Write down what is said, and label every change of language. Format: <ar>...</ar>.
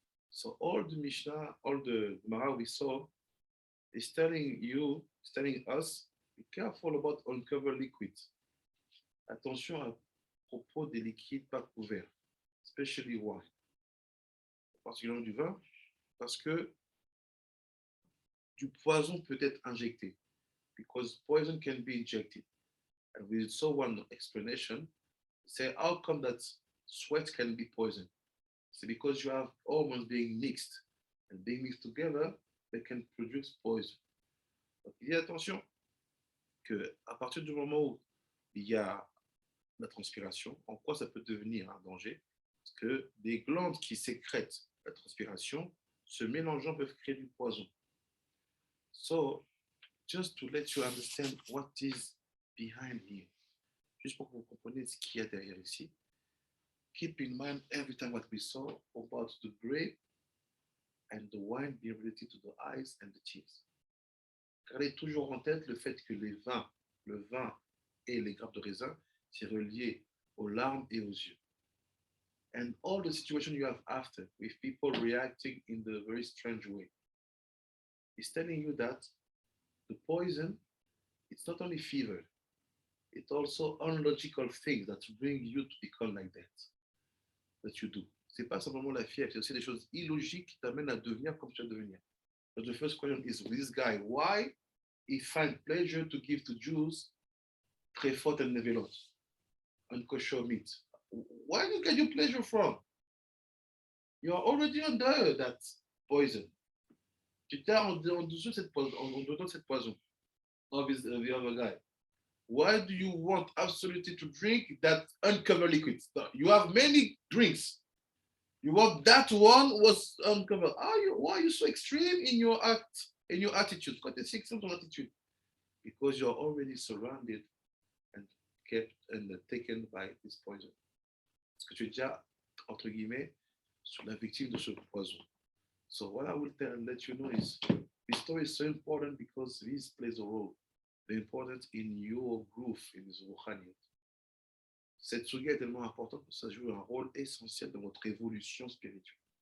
<en>So all the Mishnah, all the Gemara we saw is telling us, be careful about uncovered liquid.</en> <fr>Attention à propos des liquides pas couverts,</fr> <en>especially wine,</en> <fr>particulièrement du vin, parce que du poison peut être injecté,</fr> <en>because poison can be injected. And we saw one explanation, say how come that sweat can be poison?</en> <fr>C'est</fr> <en>because you have hormones being mixed, and being mixed together, they can produce poison.</en> <fr>Donc il y a attention que à partir du moment où il y a la transpiration, en quoi ça peut devenir un danger? Parce que des glandes qui sécrètent la transpiration, se mélangeant, peuvent créer du poison.</fr> <en>So, just to let you understand what is behind here,</en> <fr>juste pour que vous compreniez ce qu'il y a derrière ici,</fr> <en>keep in mind every time what we saw about the grape and the wine being related to the eyes and the teeth.</en> <fr>Gardez toujours en tête le fait que le vin et les grappes de raisin, c'est relié aux larmes et aux yeux.</fr> <en>And all the situation you have after with people reacting in the very strange way is telling you that the poison, it's not only fever, it's also unlogical things that bring you to become like that you do.</en> <fr>C'est pas simplement la fièvre, c'est aussi des choses illogiques qui t'amènent à devenir comme tu vas devenir.</fr> <en>But the first question is, this guy, why he find pleasure to give to Jews trefot and nevelot, unkosher meat? Where do you get your pleasure from? You are already under that poison.</en> <fr>Tu t'es en dessous de cette poison.</fr> <en>Of the other guy. Why do you want absolutely to drink that uncovered liquid? You have many drinks. You want that one was uncovered. Why are you so extreme in your attitude?</en> <fr>Quand tu es extreme dans ton attitude?</fr> <en>Because you're already surrounded and kept and taken by this poison.</en> <fr>Parce que tu es déjà, entre guillemets, sur la victime de ce poison.</fr> <en>So what I will let you know is, this story is so important because this plays a role, very important in your growth in this Rouhaniyat.</en> <fr>Cette suga est tellement importante que ça joue un rôle essentiel dans votre évolution spirituelle.</fr>